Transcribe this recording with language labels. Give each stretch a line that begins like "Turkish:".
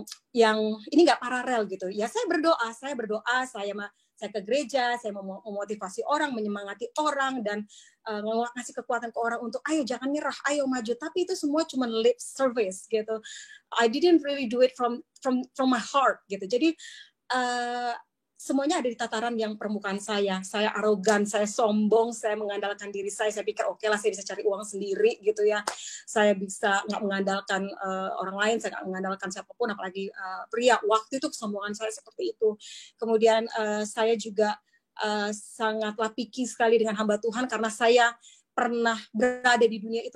Indonesian: Yang ini nggak paralel gitu ya. Saya berdoa, saya ke gereja, saya mau memotivasi orang, menyemangati orang, dan ngasih kekuatan ke orang untuk ayo jangan nyerah, ayo maju. Tapi itu semua cuma lip service gitu.
English: I didn't really do it from my heart gitu.
Indonesian: Jadi semuanya ada di tataran yang permukaan saya. Saya arogan, saya sombong, saya mengandalkan diri saya. Saya pikir oke lah, saya bisa cari uang sendiri gitu ya. Saya bisa nggak mengandalkan orang lain, saya nggak mengandalkan siapapun, apalagi pria. Waktu itu kesombongan saya seperti itu. Kemudian saya juga sangatlah picky sekali dengan hamba Tuhan, karena saya pernah berada di dunia itu.